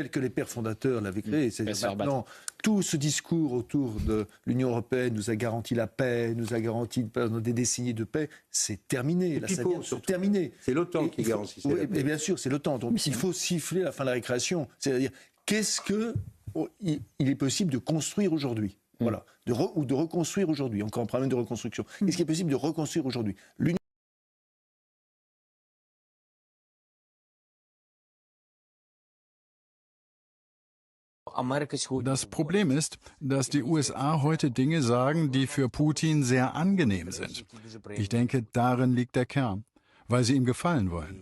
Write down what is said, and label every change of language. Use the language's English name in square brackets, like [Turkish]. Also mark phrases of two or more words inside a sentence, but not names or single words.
[French] tel que les pères fondateurs l'avaient créé. C'est-à-dire maintenant, tout ce discours autour de l'Union européenne nous a garanti la paix, nous a garanti pendant des décennies de paix, c'est terminé. Là, ça vient de se terminer. C'est l'OTAN qui garantit ça. Oui, et bien sûr, c'est l'OTAN. Donc il faut siffler la fin de la récréation. C'est-à-dire, qu'est-ce qu'il est possible de construire aujourd'hui? Voilà, ou de reconstruire aujourd'hui. Encore un problème de reconstruction. Qu'est-ce qui est possible de reconstruire aujourd'hui? [German] Das Problem ist, dass die USA heute Dinge sagen, die für Putin sehr angenehm sind. Ich denke, darin liegt der Kern, weil sie ihm gefallen wollen.